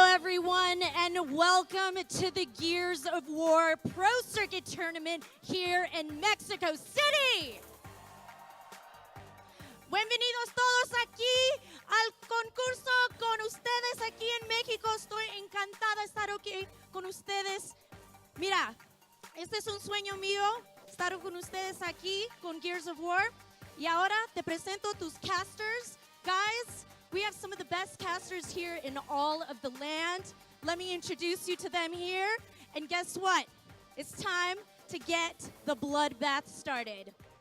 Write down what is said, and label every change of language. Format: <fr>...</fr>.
<en>everyone, and welcome to the Gears of War Pro Circuit Tournament here in Mexico City.</en> <es>Bienvenidos todos aquí al concurso con ustedes aquí en México. Estoy encantada de estar aquí con ustedes. Mira, este es un sueño mío, estar con ustedes aquí con Gears of War. Y ahora te presento tus casters.</es> <en>Guys, we have some of the best casters here in all of the land. Let me introduce you to them here. And guess what? It's time to get the bloodbath started.</en>